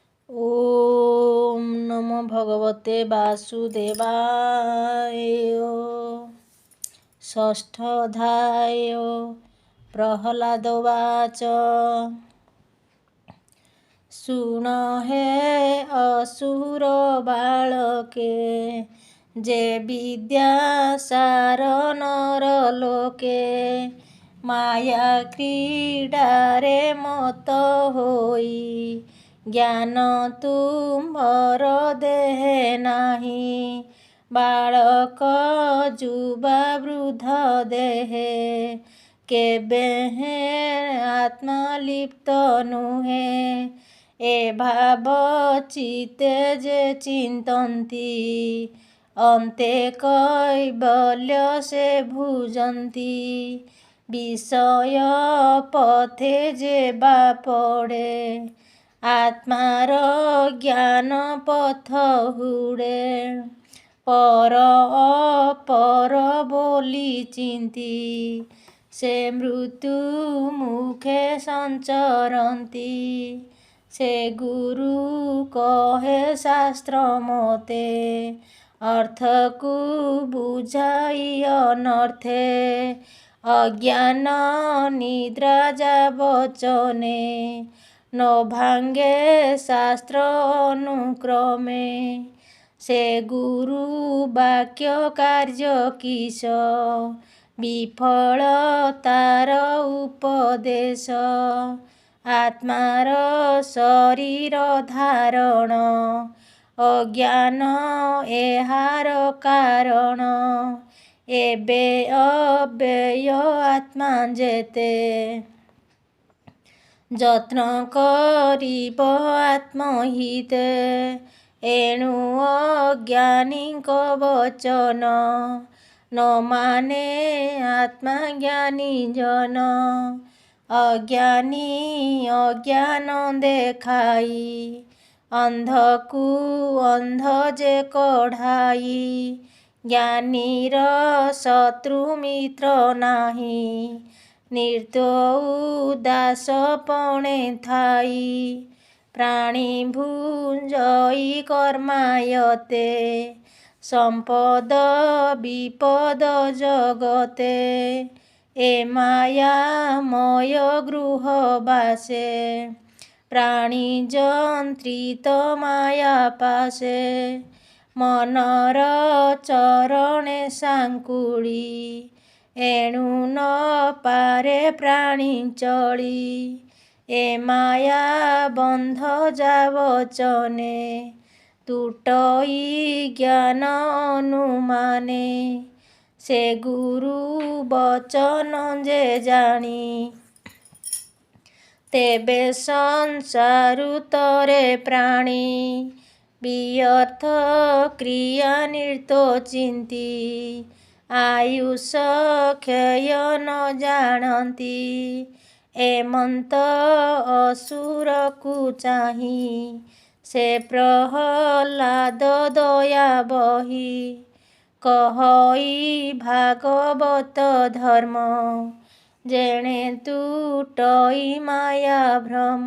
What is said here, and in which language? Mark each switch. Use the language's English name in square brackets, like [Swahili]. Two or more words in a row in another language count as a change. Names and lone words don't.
[Sanskrit] ओम नमो भगवते वासुदेवाय। षष्ठोऽध्याय। प्रह्लादोवाच। [Odia] ଶୃଣ ହେ ଅସୁର ବାଳକେ ଯେ ବିଦ୍ୟାସାର ନରଲୋକେ। ମାୟା କ୍ରୀଡାରେ ମତ ହୋଇ ଜ୍ଞାନ ତୁମ୍ଭର ଦେହେ ନାହି। ବାଳକ ଯୁବା ବୃଦ୍ଧ ଦେହେ କେବେ ହେଁ ଆତ୍ମା ଲିପ୍ତ ନୁହେ। ଏ ଭାବ ଚିତ୍ତେ ଯେ ଚିନ୍ତନ୍ତି ଅନ୍ତେ କୈବଲ୍ୟ ସେ ଭୁଜନ୍ତି। ବିଷୟ ପଥେ ଯେ ବା ପଡ଼େ ଆତ୍ମାର ଜ୍ଞାନ ପଥ ହୁଡ଼େ। ପର ଅପର ବୋଲୀ ଚିନ୍ତୀ ସେ ମୃତ୍ୟୁ ମୁଖେ ସଞ୍ଚରନ୍ତି। ସେ ଗୁରୁ କହେ ଶାସ୍ତ୍ର ମତେ ଅର୍ଥ କୋ ବୁଝାଇ ଅନର୍ଥେ। ଅଜ୍ଞାନ ନିଦ୍ରା ଯା ବଚନେ ନ ଭାଙ୍ଗେ ଶାସ୍ତ୍ର ଅନୁକ୍ରମେ। ସେ ଗୁରୁ ବାକ୍ୟ କାର୍ଯ୍ୟ କିସ ବିଫଳ ତାର ଉପଦେଶ। ଆତ୍ମାର ଶରୀର ଧାରଣ ଅଜ୍ଞାନ ଏହାର କାରଣ। ଏବେ ଅବ୍ୟୟ ଆତ୍ମା ଯେତେ ଯତ୍ନ କରିବ ଆତ୍ମହିତେ। ଏଣୁ ଅଜ୍ଞାନୀଙ୍କ ବଚନ ନ ମାନେ ଆତ୍ମା ଜ୍ଞାନୀ ଜନ। ଅଜ୍ଞାନୀ ଅଜ୍ଞାନ ଦେଖାଇ ଅନ୍ଧକୁ ଅନ୍ଧ ଯେ କଢ଼ାଇ। ଜ୍ଞାନୀର ଶତ୍ରୁ ମିତ୍ର ନାହି, ନିର୍ଦୟୀ ଦାସ ପଣେ ଥାଇ। ପ୍ରାଣୀ ଭୁଞ୍ଜଇ କର୍ମାୟତେ ସମ୍ପଦ ବିପଦ ଜଗତେ। ଏ ମାୟା ମୟ ଗୃହ ବାସେ ପ୍ରାଣୀ ଜନ୍ତ୍ରିତ ମାୟା ପାସେ। ମନର ଚରଣେ ସାଙ୍କୁଲୀ ଏଣୁ ନ ପାରେ ପ୍ରାଣୀ ଚଲୀ। ଏ ମାୟା ବନ୍ଧ ଯା ବଚନେ ତୁଟଇ ଜ୍ଞାନ ଅନୁମାନେ। ସେ ଗୁରୁ ବଚନ ଯେ ଜାନୀ, ତେବେ ସଂସାରୁ ତରେ ପ୍ରାଣୀ। ବ୍ୟର୍ଥ କ୍ରିୟା ନିର୍ତୋ ଚିନ୍ତୀ ଆୟୁଷ କ୍ଷୟ ନ ଜାନତୀ। ଏମନ୍ତ ଅସୁର କୋ ଚାହୀ ସେ ପ୍ରହ୍ଲାଦ ଦୟା ବହୀ। କହଇ ଭାଗବତ ଧର୍ମ ଯେଣେ ତୁଟଇ ମାୟା ଭ୍ରମ।